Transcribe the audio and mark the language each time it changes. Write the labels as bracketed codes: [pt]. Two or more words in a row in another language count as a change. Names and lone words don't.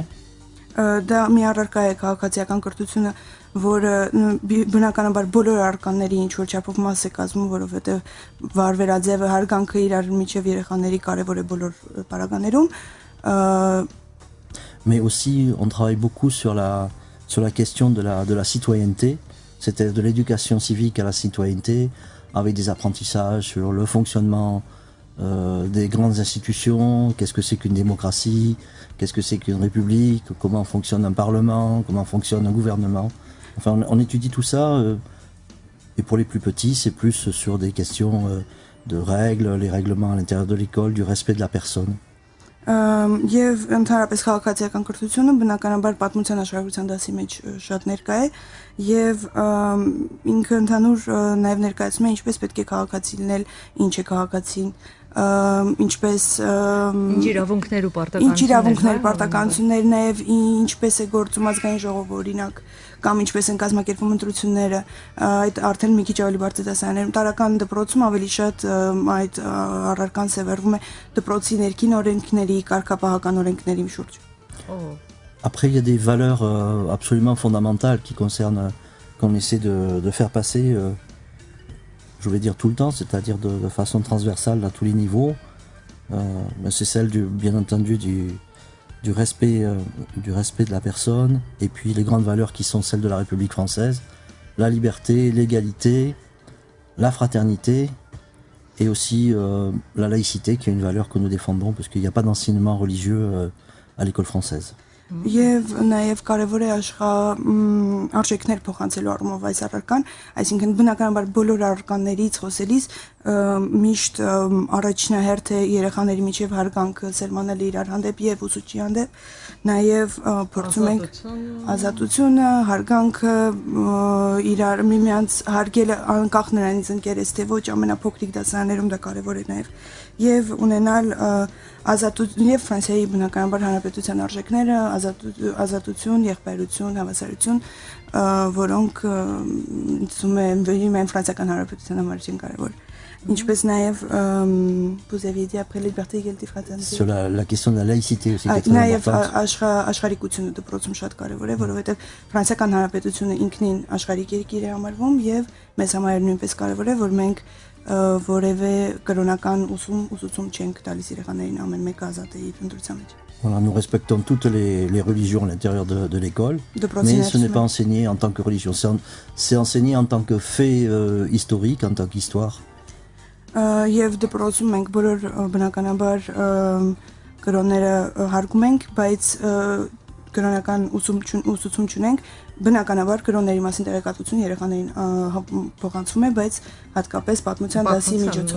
[hy] Դա մի առարկա է քաղաքացիական կրթությունը, որը բնականաբար բոլոր արկանների ինչ որ չափով մաս է կազմում, որովհետև վարվերաձևը հարգանքը իրար միջև երեխաների կարևոր է բոլոր պարագաներում։ [fr] Mais aussi, on travaille beaucoup sur la question de la citoyenneté, c'était de l'éducation civique à la citoyenneté, avec des apprentissages sur le fonctionnement des grandes institutions, qu'est-ce que c'est qu'une démocratie, qu'est-ce que c'est qu'une république, comment fonctionne un parlement, comment fonctionne un gouvernement. Enfin, on étudie tout ça, et pour les plus petits, c'est plus sur des questions de règles, les règlements à l'intérieur de l'école, du respect de la personne. [hy] Եվ ընդհանրապես քաղաքացիական կրթությունը բնականաբար պատմության աշխարհագրության դասի մեջ շատ ներկա է եւ ինքը ընդհանուր նաեւ ներկայացնում է ինչպես պետք է քաղաքացի լինել, ինչ է քաղաքացին, ինչպես ինչ իրավունքներ ու պարտականություններ, նաեւ ինչպես է գործում ազգային ժողովը օրինակ կամ ինչպես են կազմակերպվում ընտրությունները, այդ արդեն մի քիչ ավելի բարձր դասարաններում տարական դպրոցում ավելի շատ այդ առարկան սևեռվում է դպրոցի ներքին օրենքների, կարգապահական օրենքների շուրջ։ [fr] Après, il y a des valeurs absolument fondamentales qui concernent, qu'on essaie de faire passer, je vais dire tout le temps, c'est-à-dire de façon transversale à tous les niveaux. C'est celle, bien entendu, du respect de la personne, et puis les grandes valeurs qui sont celles de la République française, la liberté, l'égalité, la fraternité, et aussi la laïcité, qui est une valeur que nous défendons, parce qu'il n'y a pas d'enseignement religieux à l'école française. [hy] Եվ նաև կարևոր է արժեքներ փոխանցելու առումով այս առարկան, այսինքն բնականաբար բոլոր առարկաներից խոսելիս միշտ առաջնահերթ է երեխաների միջև հարգանքը սերմանել իրար հանդեպ եւ ուսուցչի հանդեպ, նաև փորձում ենք ազատությունը, հարգանքը, իրար միմյանց հարգելը անկախ նրանից ընկերես թե ոչ, ամենափոքրիկ դասարաններում դա կարևոր է նաև եւ ունենալ ազատություն եւ Ֆրանսիայի բնականաբար հանրապետության արժեքները, ազատություն, եղբայրություն, հավասարություն, որոնք ինձ ֆրանսիական հանրապետության համար չեն կարևոր։ Ինչպես նաև [fr] vous aviez dit après liberté, égalité, fraternité. Sur la question de la laïcité aussi qui est très importante. [hy] Նաև աշխարհիկությունը դպրոցում շատ կարևոր է, որովհետեւ ֆրանսիական հանրապետությունը ինքնին աշխարհիկ երկիր է համարվում եւ մեզ համար նույնպես կարևոր է, որ մենք որևէ կրոնական ուսուցում չենք տալիս երեխաներին, ամեն մեկը ազատ է իր ընտրության մեջ։ [fr] Voilà, nous respectons toutes les religions à l'intérieur de l'école, mais ce n'est pas enseigné en tant que religion, c'est enseigné en tant que fait historique, en tant qu'histoire. [hy] Եվ դպրոցում մենք բոլոր բնականաբար կրոնները հարգում ենք, բայց կրոնական ուսուցում չունենք, բնականաբար կրոնների մասին տեղեկատվություն երեխաներին փոխանցվում է, բայց հատկապես պատմության դասի միջոցով։